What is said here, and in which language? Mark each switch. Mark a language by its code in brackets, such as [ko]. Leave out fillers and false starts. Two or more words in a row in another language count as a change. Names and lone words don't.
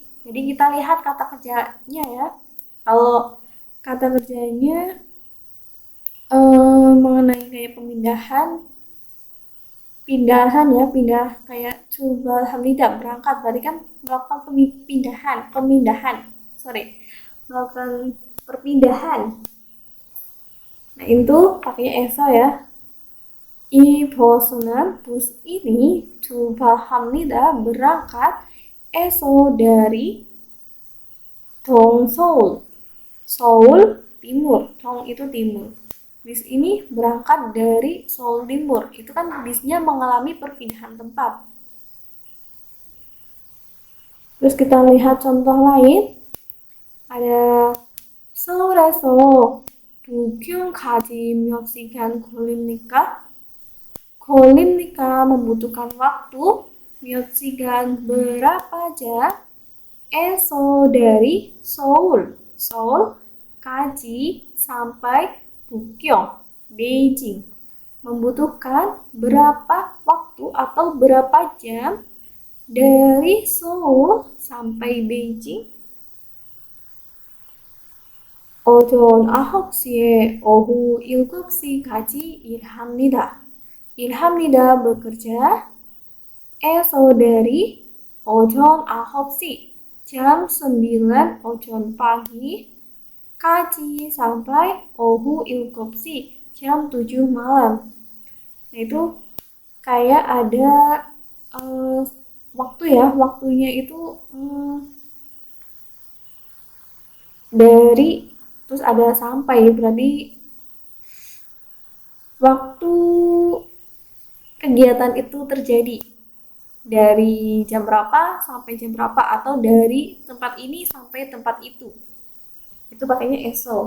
[id] Jadi kita lihat kata kerjanya ya. Kalau kata kerjanya mengenai kayak pindahan ya, pindah kayak coba hamida berangkat, berarti kan melakukan melakukan perpindahan. Nah, itu pakainya eso ya. [ko] 이 버스는 [id] bus ini coba hamida berangkat eso dari Dong Seoul. Seoul timur, Dong itu timur. Bis ini berangkat dari Seoul timur. Itu kan bisnya mengalami perpindahan tempat. Terus kita lihat contoh lain. [ko] Ada 서울에서 도쿄까지 몇 시간 걸립니까? [id] 걸립니까 membutuhkan waktu. [ko] 몇 시간 [id] berapa jam? eso dari Seoul kaji sampai Tokyo, Beijing. membutuhkan berapa waktu atau berapa jam dari Seoul sampai Beijing? [ko] 오전 9시에 오후 7시까지 일합니다. [id] 일합니다 bekerja. Esok dari ojon 9시 jam 9 ojon pagi kaji sampai ohu 7시 jam 7 malam. Nah, itu kayak ada waktu ya, waktunya itu dari terus ada sampai, berarti waktu kegiatan itu terjadi dari jam berapa sampai jam berapa, atau dari tempat ini sampai tempat itu pakainya eso.